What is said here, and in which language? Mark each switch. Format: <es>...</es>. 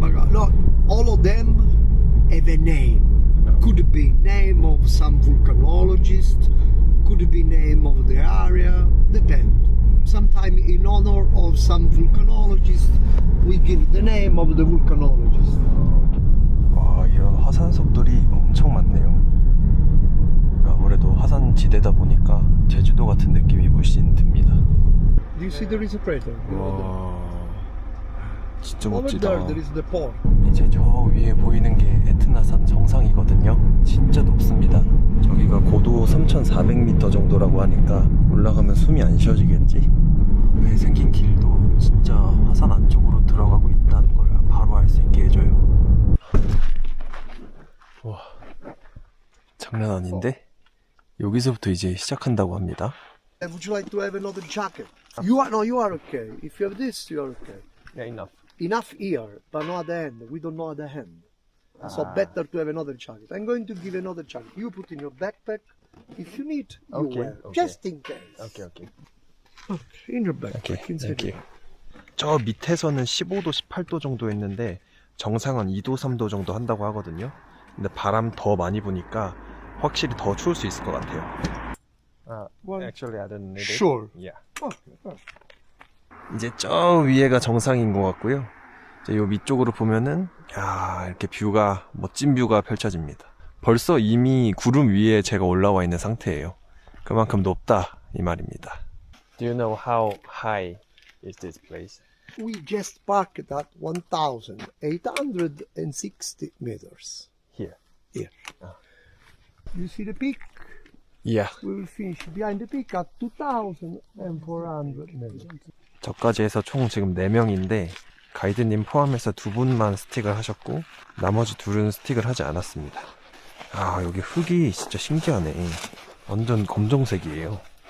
<en>No, all of them have a name. Could be name of some volcanologist. Could be name of the area. Depend. Sometimes in honor of some volcanologist, we give the name of the volcanologist.</en> <ko>와, 이런 화산석들이 엄청 많네요. 아무래도 화산 지대다 보니까 제주도 같은 느낌이 물씬 듭니다.</ko> <en>Do you see there is a crater?</en> <ko>와, 진짜</ko> <en>Over</en> <ko>멋지다.</ko> <en>there, there is the port.</en> <ko>이제 저 위에 보이는 게 에트나산 정상이거든요. 진짜 높습니다. 저기가 고도 3,400m 정도라고 하니까 올라가면 숨이 안 쉬어지겠지? 왜 생긴 길도 진짜 화산 안쪽으로 들어가고 있다는 걸 바로 알 수 있게 해줘요. 와, 장난 아닌데? 여기서부터 이제 시작한다고 합니다.</ko> <en>Would you like to have another jacket? You are okay. If you have this, you are okay. Yeah, enough. Enough here, but not at the end. We don't know at the end. So better to have another jacket. I'm going to give another jacket. You put in your backpack. If you need, you wear. Just in case. Okay. In your backpack. Thank you.</en> <ko>저 밑에서는 15도, 18도 정도 했는데 정상은 2도, 3도 정도 한다고 하거든요. 근데 바람 더 많이 부니까 확실히 더 추울 수 있을 것 같아요.</ko> <en>Actually, I don't need it. Sure.</en> <ko>Yeah. 이제 저 위에가 정상인 것 같고요. 이제 요 위쪽으로 보면은 야, 이렇게 뷰가 멋진 뷰가 펼쳐집니다. 벌써 이미 구름 위에 제가 올라와 있는 상태예요. 그만큼 높다 이 말입니다.</ko> <en>Do you know how high is this place? We just parked at 1,860 meters. Here. Here. You see the peak? Yeah. We will finish behind the peak at 2,400 meters.</en> <ko>저까지 해서 총 지금 4명인데 가이드님 포함해서 2분만 스틱을 하셨고 나머지 2은 스틱을 하지 않았습니다. 아, 여기 흙이 진짜 신기하네. 완전 검정색이에요.</ko>